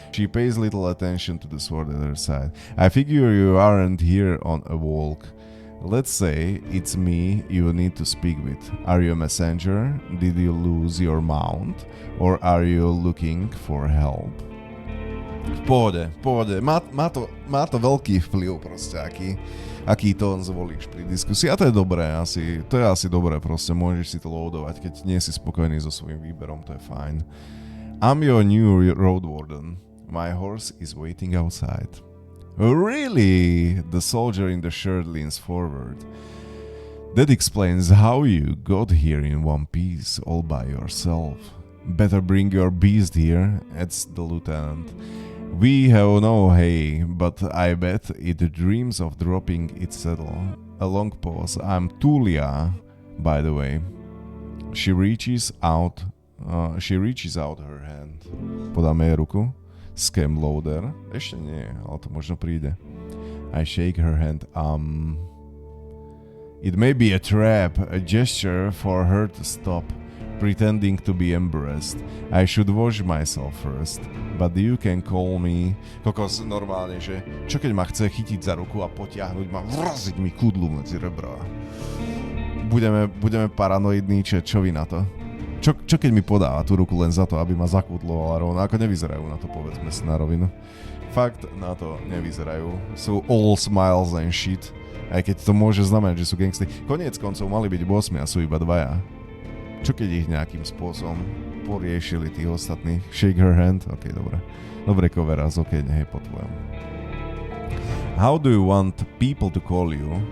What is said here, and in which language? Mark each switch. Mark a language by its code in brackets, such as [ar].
[en] She pays little attention to the sword at her side. I figure you aren't here on a walk. Let's say it's me you need to speak with. Are you a messenger? Did you lose your mount? Or are you looking for help? [sk] V pohode. Má to veľký vplyv proste, aký tón zvolíš pri diskusii. A to je dobré to je asi dobré proste, môžeš si to loadovať, keď nie si spokojný so svojím výberom, to je fajn. [en] I'm your new Roadwarden. My horse is waiting outside. Oh, really? The soldier in the shirt leans forward. That explains how you got here in one piece all by yourself. Better bring your beast here, adds the lieutenant. We have no hay, but I bet it dreams of dropping its saddle. A long pause. I'm Tulia, by the way. She reaches out her hand. [sk] Podáme jej ruku. Scam loader. Ešte nie, ale to možno príde. [en] I shake her hand. It may be a trap, a gesture for her to stop, pretending to be embarrassed. I should wash myself first, but you can call me... [sk] Kokos, normálne, že čo keď ma chce chytiť za ruku a potiahnuť ma, vraziť mi kudlu medzi rebra. Budeme paranoidní, čo vy na to? Čo keď mi podáva tú ruku len za to, aby ma zakudlovala rovno? Ako nevyzerajú na to, povedzme si na rovinu. Fakt na to nevyzerajú. [en] Sú all smiles and shit. [sk] Aj keď to môže znamenať, že sú gangstri. Koniec koncov mali byť 8 a sú iba 2. Čo keď ich nejakým spôsobom poriešili tých ostatných? [en] Shake her hand? [sk] Ok, dobre. Dobre, coveraz, ok, nech je po tvojom. [en] How do you want people to call you?